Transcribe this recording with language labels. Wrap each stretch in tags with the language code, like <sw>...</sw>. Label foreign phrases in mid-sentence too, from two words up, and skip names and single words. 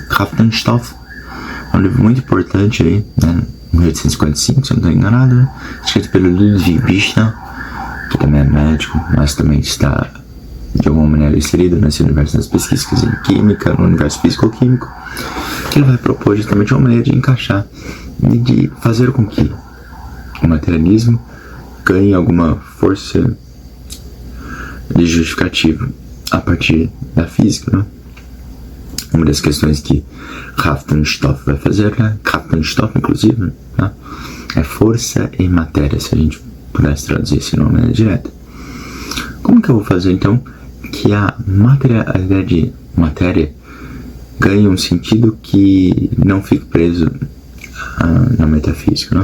<pt>Kraft und Stoff é um livro muito importante aí, né, 1855, se eu não estou enganado, né, escrito pelo Ludwig Büchner, que também é médico, mas também está de alguma maneira inserido nesse universo das pesquisas em química, no universo físico-químico, que ele vai propor justamente uma maneira de encaixar e de fazer com que o materialismo ganhe alguma força de justificativa a partir da física, né? Uma das questões que Kraft und Stoff vai fazer, né? Kraft und Stoff, inclusive, né, é força e matéria, se a gente pudesse traduzir esse nome de direta. Como que eu vou fazer então que a ideia de matéria ganhe um sentido que não fique preso na metafísica, né?</pt>